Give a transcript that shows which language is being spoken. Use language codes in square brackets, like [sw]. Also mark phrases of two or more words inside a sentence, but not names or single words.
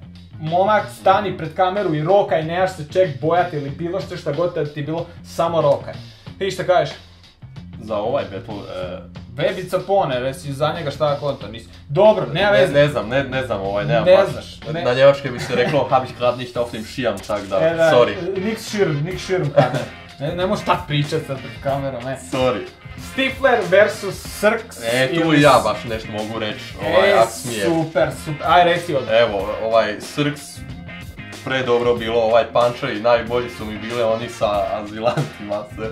[hr] Momak, stani pred kameru i rokaj, nemaš se ček bojati ili bilo što šta god da ti je bilo, samo rokaj. Ti šta kažeš? Za ovaj battle... Web i Capone, reci za njega šta konta, nisi... Dobro, nema veze. Ne znam, nemam baš. Na njemačkoj bi se reklo, [de] hab ich grad nicht auf dem Schirm, [hr] tak da, [de] sorry. Nix Schirm, [hr] kada. Ne možeš tak pričat sad pred kamerom, ne. Sorry. Stifler vs Srx. Tu i ja baš nešto mogu reći, ak smije. Super, aj reci od... Evo, Srx, predobro bilo, punčevi, najbolji su mi bile oni sa azilantima se.